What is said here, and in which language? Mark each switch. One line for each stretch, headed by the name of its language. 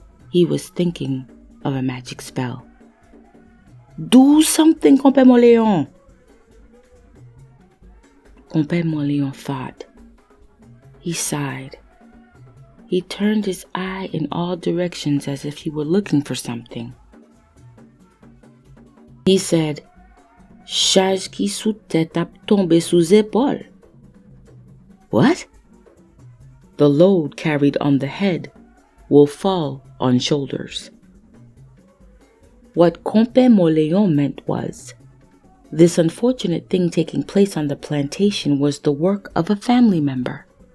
English: He was thinking of a magic spell. Do something, Compère Moléon. Compère Moléon thought. He sighed. He turned his eye in all directions as if he were looking for something. He said,
French: Charge qui sous tête a tombé sous épaule.
English: What? The load carried on the head will fall on shoulders. What Compère Moléon meant was, this unfortunate thing taking place on the plantation was the work of a family member.